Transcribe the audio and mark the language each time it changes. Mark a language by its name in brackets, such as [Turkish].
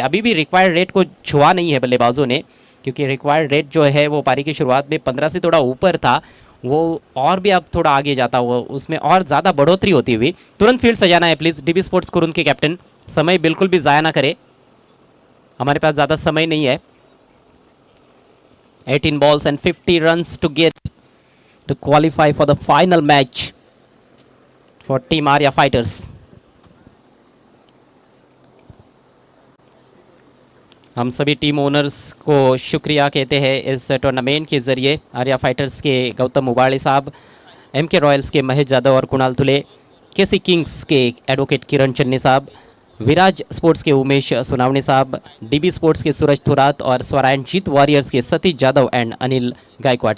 [Hindi] अभी भी required rate को छुआ नहीं है बल्लेबाजों ने, क्योंकि रिक्वायर्ड रेट जो है वो पारी की शुरुआत में 15 से थोड़ा ऊपर था. वो और भी अब थोड़ा आगे जाता हुआ उसमें और ज़्यादा बढ़ोतरी होती हुई. तुरंत फील्ड सजाना है प्लीज़ डीबी स्पोर्ट्स कुरुंद के कैप्टन. समय बिल्कुल भी ज़ाया ना करे, हमारे पास ज़्यादा समय नहीं है. [English] 18 balls and 50 runs to get to qualify for the final match for Team Arya Fighters. [Hindi] हम सभी टीम ओनर्स को शुक्रिया कहते हैं इस टूर्नामेंट के ज़रिए. आर्या फाइटर्स के गौतम उबाड़े साहब, एमके रॉयल्स के महेश यादव और कुणाल तुले, केसी किंग्स के एडवोकेट किरण चन्नी साहब, विराज स्पोर्ट्स के उमेश सुनावनी साहब, डीबी स्पोर्ट्स के सूरज थुरात और स्वरायण जीत वॉरियर्स के सतीश यादव एंड अनिल गायकवाड़.